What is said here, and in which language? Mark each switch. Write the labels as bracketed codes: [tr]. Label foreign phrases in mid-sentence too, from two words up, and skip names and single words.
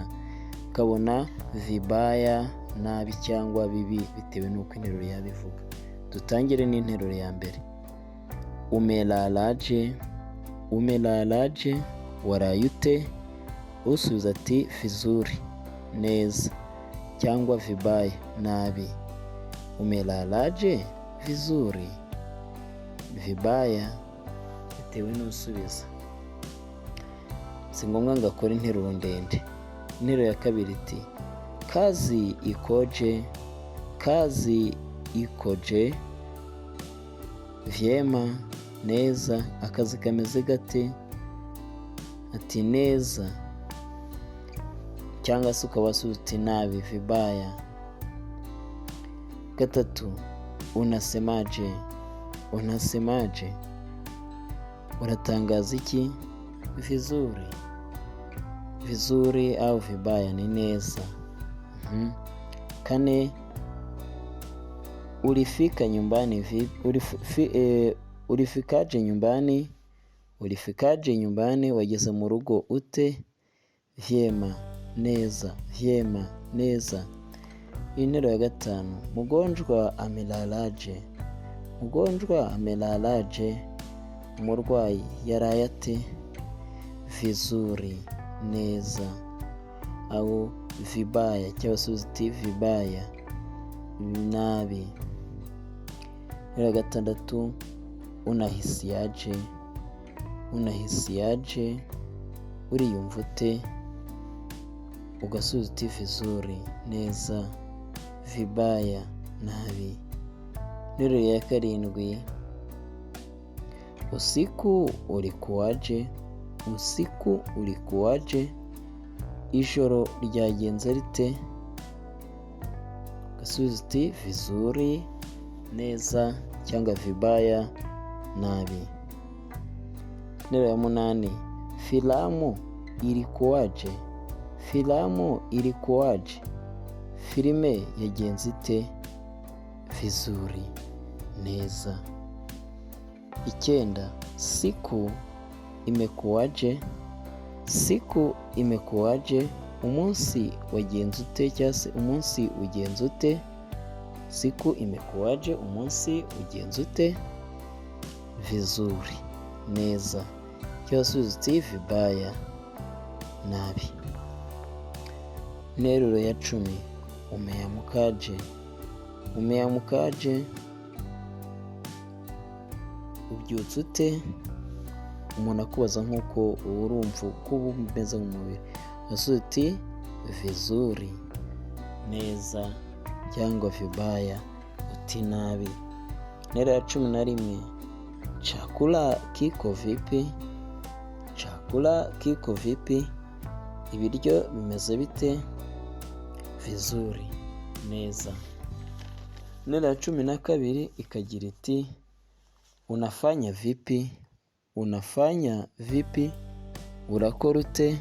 [rw] Ukabona vibaya nabi cyangwa bibi bitewe n'uko interuro yabivuga. Dutangire n'interuro ya mbere. [sw] Umelalaje, umelalaje, [rw] waraye ute? Usubiza ati vizuri neza cyangwa vibaya nabi. [sw] Umelalaje vizuri, vibaya [rw] bitewe n'usubiza. Si ngombwa ngo akore interuro ndende. Interuro ya kabiri iti [sw] kazi ikoje, kazi ikoje. [rw] Vyema neza, akazi kameze gate? Ati neza cyangwa se ukabasubiza uti nabi, vibaya. Gatatu, [sw] unasemaje, unasemaje, [rw] uratangaza iki? [sw] Vizuri, vizuri au vibaya [rw] ni neza. Kane, [sw] ulifika nyumbani vipi? Ulifikaje nyumbani, ulifikaje nyumbani, [rw] wageze mu rugo ute? Vyema neza, vyema neza. Interuro ya gatanu, [sw] mgonjwa amelalaje, mgonjwa amelalaje, [rw] umurwayi yaraye ate? Vizuri neza [sw] au vibaya [rw] cyangwa se uti vibaya nabi. Interuro ya gatandatu, [sw] unahisiaje, unahisiaje, [rw] uriyumva ute? Ugasubiza uti vizuri neza, vibaya nabi. Interuro ya karindwi, [sw] usiku ulikuwaje, usiku ulikuwaje, [rw] ijoro ryagenze rite? Ugasubiza uti vizuri neza cyangwa vibaya nabi. Interuro ya munani, [sw] filamu ilikuwaje, filamu ilikuwaje, [rw] filime yagenze ite? Vizuri neza. Icyenda, [sw] siku imekuwaje, siku imekuwaje, [rw] umunsi wagenze ute cyangwa se umunsi ugenze ute? [sw] Siku imekuwaje, [rw] umunsi ugenze ute? Vizuri neza cyangwa se uti vibaya nabi. Interuro ya 10, [sw] umeamkaje, umeamkaje, [rw] ubyutse ute? Umuntu akubaza nk'uko urumva uko umeze mu mubiri, ugasubiza uti vizuri neza cyangwa vibaya uti nabi. Interuro ya [sw] 11, chakula kiko vipi, chakula kiko vipi, [rw] ibiryo bimeze bite? Vizuri neza. Interuro ya 12 ikagira iti [sw] unafanya vipi, unafanya vipi, [rw] urakora ute?